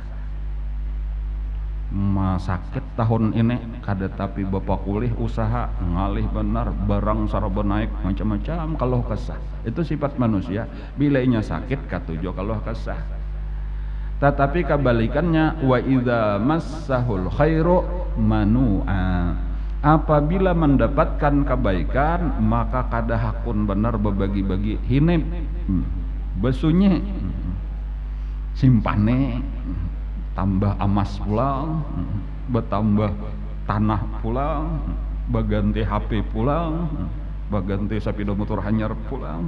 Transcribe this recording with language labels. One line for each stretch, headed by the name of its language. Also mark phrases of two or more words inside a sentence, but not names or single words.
Banjar: Sakit tahun ini kada tapi bapak kulih usaha ngalih benar barang saraba naik macam-macam keluh kesah. Itu sifat manusia, bila inya sakit katujo keluh kesah. Tetapi kebalikannya
Arabic: وإذا مسه الخير منوعا.
Banjar: Apabila mendapatkan kebaikan maka kada hakun benar berbagi-bagi hinip besunyi simpane tambah emas pulang, bertambah tanah pulang, baganti HP pulang, baganti sepeda motor hanyar pulang.